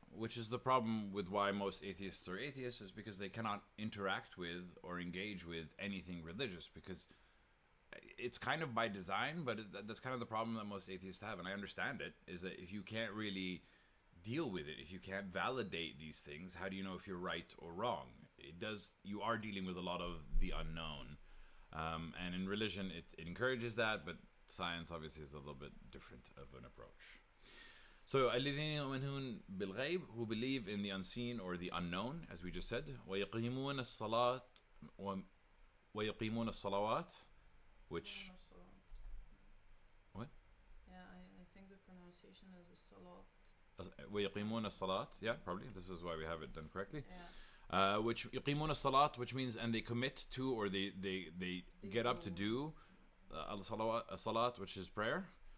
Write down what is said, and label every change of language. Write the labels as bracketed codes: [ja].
[en] Which is the problem with why most atheists are atheists, is because they cannot interact with or engage with anything religious, because it's kind of by design, but that's kind of the problem that most atheists have, and I understand it, is that if you can't really deal with it, if you can't validate these things, how do you know if you're right or wrong? You are dealing with a lot of the unknown, and in religion it encourages that, but science obviously is a little bit different of an approach. So [ar] الذين يؤمنون بالغيب, [en] who believe in the unseen or the unknown, as we just said. [ar] ويقيمون الصلاة ويقيمون الصلوات, [en] which what? Yeah, I think the pronunciation is salat. [ar] ويقيمون الصلاة, [en] yeah, probably this is why we have it done correctly. Yeah. Which [ar] يقيمون الصلاة, [en] which means and they commit to, or they get up to do الصلاة, which is prayer.